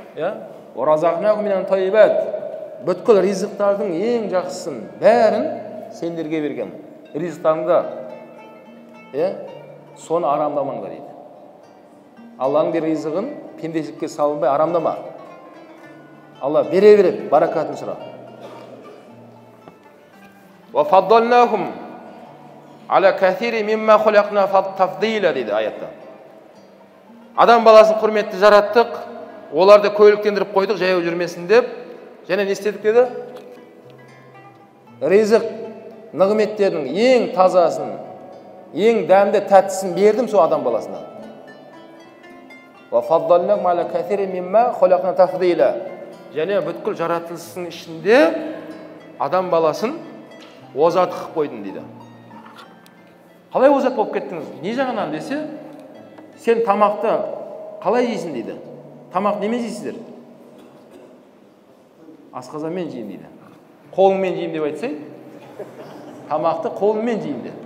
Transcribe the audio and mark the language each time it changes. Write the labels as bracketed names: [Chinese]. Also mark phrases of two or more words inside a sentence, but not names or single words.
[Kazakh] Бүткіл ризықтардың ең жақсысын бәрін сендерге берген. Ризықтарыңда соны арамдамаңдар дейді. Алланың берген ризығын пендешілікке салынбай арамдама. Алла бере береді, баракатын сұра. [Arabic] وَفَضَّلْنَاهُمْ عَلَى كَثِيرٍ مِمَّا خَلَقْنَا تَفْضِيلًا [Kazakh] дейді аятта. Адам баласын құрметті жараттық, оларды көйлектендіріп қойдық, жаяу жүрмесін деп, және не істедік деді? Ризық нығметтерінің ең тазасын, ең дәмді тәттісін бердім сол адам баласына. [Arabic] وَفَضَّلْنَاهُمْ عَلَى كَثِيرٍ مِمَّا خَلَقْنَا تَفْضِيلًا. [Kazakh] Және бүткіл жаратылыстың ішінде адам баласын озат қылып қойдың дейді. Қалай озат болып кеттіңіз? Не жағынан десе, сен тамақты қалай жейсің дейді. Тамақ немен жейсіздер? Асқазанмен жеймін дейді. Қолыңмен жеймін деп айтсай, тамақты қолыңмен жеймін деп.